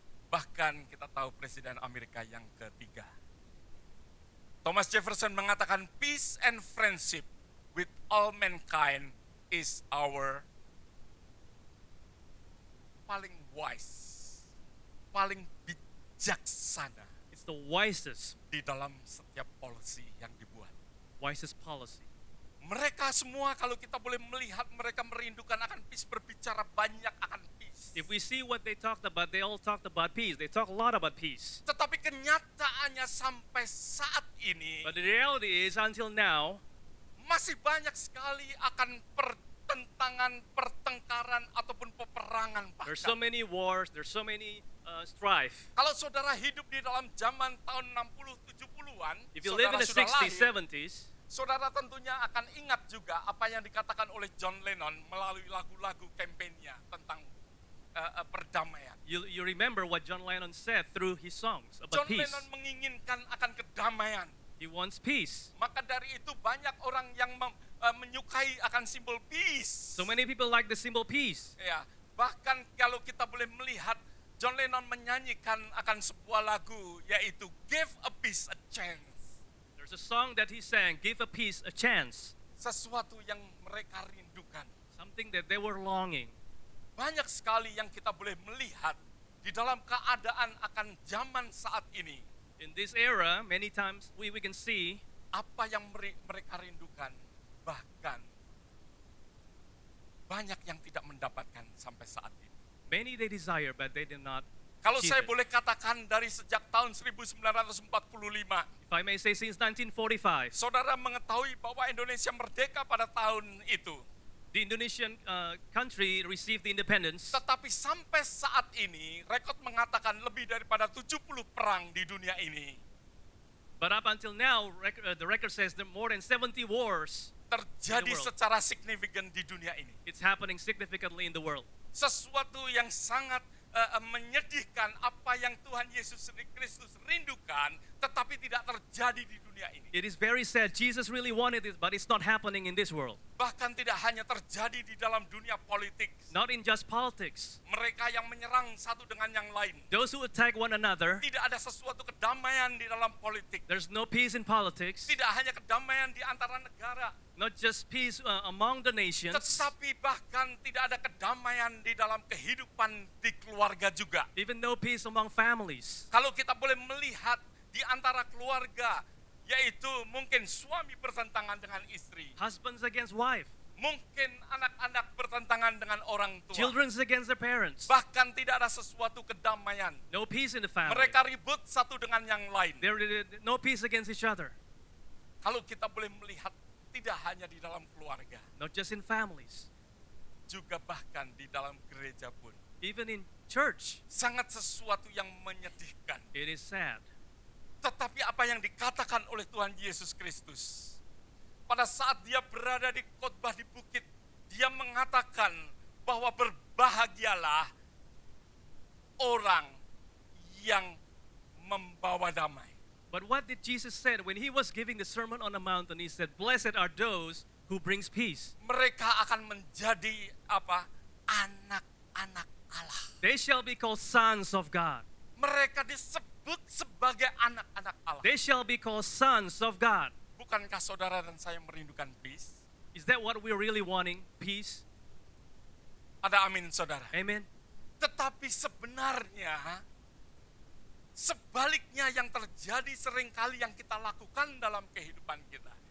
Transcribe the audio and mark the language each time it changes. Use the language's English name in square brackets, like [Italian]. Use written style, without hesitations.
[Indonesian] Bahkan kita tahu Presiden Amerika yang ketiga, Thomas Jefferson mengatakan, [English] peace and friendship with all mankind is our [Indonesian] paling wise, paling bijaksana [English] It's the wisest [Indonesian] di dalam setiap policy yang dibuat. [English] policy. [Indonesian] Mereka semua kalau kita boleh melihat mereka merindukan akan peace, berbicara banyak akan peace. [English] If we see what they talked about, they all talked about peace. They talk a lot about peace. [Indonesian] Tetapi kenyataannya sampai saat ini [English] But the reality is, until now, [Indonesian] masih banyak sekali akan pertentangan, pertengkaran ataupun peperangan [English] there's so [Indonesian] bahkan. [English] many wars, there's so many strife. [Indonesian] Kalau saudara hidup di dalam zaman tahun 60-70-an, [English] If you live in [Indonesian] saudara [English] the [Indonesian] sudah [English] 60s, [Indonesian] lahir, [English] 70s, [Indonesian] saudara tentunya akan ingat juga apa yang dikatakan oleh John Lennon melalui lagu-lagu kampanye tentang perdamaian. [English] you remember what John Lennon said through his songs [Indonesian] John [English] about peace. [Indonesian] Lennon menginginkan akan kedamaian. [English] He wants peace. [Indonesian] Maka dari itu banyak orang yang menyukai akan simbol peace. [English] So many people like the symbol peace. [Indonesian] Ya, bahkan kalau kita boleh melihat John Lennon menyanyikan akan sebuah lagu yaitu Give a Peace a Chance. [English] There's a song that he sang, Give a Peace a Chance. [Indonesian] Sesuatu yang mereka rindukan. [English] Something that they were longing. [Indonesian] Banyak sekali yang kita boleh melihat di dalam keadaan akan zaman saat ini. [English] In this era, many times we can see [Indonesian] Apa yang mereka rindukan. Bahkan banyak yang tidak mendapatkan sampai saat ini. [English] many they desire, but they did not. [Indonesian] Kalau [English] achieve [Indonesian] saya [English] it. [Indonesian] boleh katakan dari sejak tahun 1945, [English] If I may say, since 1945, [Indonesian] saudara mengetahui bahwa Indonesia merdeka pada tahun itu. [English] the Indonesian country received the independence. [Indonesian] Tetapi sampai saat ini, rekod mengatakan lebih daripada 70 perang di dunia ini [English] But up until now, the record says that more than 70 wars, [Indonesian] terjadi [English] In the world. [Indonesian] secara signifikan di dunia ini. [English] it's happening significantly in the world. [Indonesian] Sesuatu yang sangat menyedihkan apa yang Tuhan Yesus Kristus rindukan, tetapi tidak terjadi di dunia ini. [English] It is very sad. Jesus really wanted it, but it's not happening in this world. [Indonesian] Bahkan tidak hanya terjadi di dalam dunia politik. [English] Not in just politics. [Indonesian] Mereka yang menyerang satu dengan yang lain. [English] Those who attack one another, [Indonesian] Tidak ada sesuatu kedamaian di dalam politik. [English] there's no peace in politics. [Indonesian] Tidak hanya kedamaian di antara negara, [English] Not just peace among the nations, [Indonesian] tetapi bahkan tidak ada kedamaian di dalam kehidupan di keluarga juga. [English] even no peace among families. [Indonesian] Kalau kita boleh melihat di antara keluarga, yaitu mungkin suami bertentangan dengan istri, [English] Husbands against wife, [Indonesian] mungkin anak-anak bertentangan dengan orang tua, [English] children's against their parents. [Indonesian] bahkan tidak ada sesuatu kedamaian. [English] No peace in the family. [Indonesian] Mereka ribut satu dengan yang lain. [English] There no peace against each other. [Indonesian] Kalau kita boleh melihat tidak hanya di dalam keluarga, [English] Not just in families, [Indonesian] juga bahkan di dalam gereja pun. [English] even in church. [Indonesian] Sangat sesuatu yang menyedihkan. [English] It is sad. [Indonesian] Tetapi apa yang dikatakan oleh Tuhan Yesus Kristus, pada saat dia berada di khotbah di bukit, dia mengatakan bahwa berbahagialah orang yang membawa damai. [English] But what did Jesus said when he was giving the Sermon on the Mountain? He said, "Blessed are those who brings peace. [Indonesian] Mereka akan menjadi apa? Anak-anak Allah. [English] They shall be called sons of God. [Indonesian] Mereka disebut sebagai anak-anak Allah. [English] They shall be called sons of God." [Indonesian] Bukankah saudara dan saya merindukan peace? [English] Is that what we're really wanting? Peace? [Indonesian] Ada amin saudara. [English] Amen. [Indonesian] Tetapi sebenarnya sebaliknya yang terjadi seringkali yang kita lakukan dalam kehidupan kita.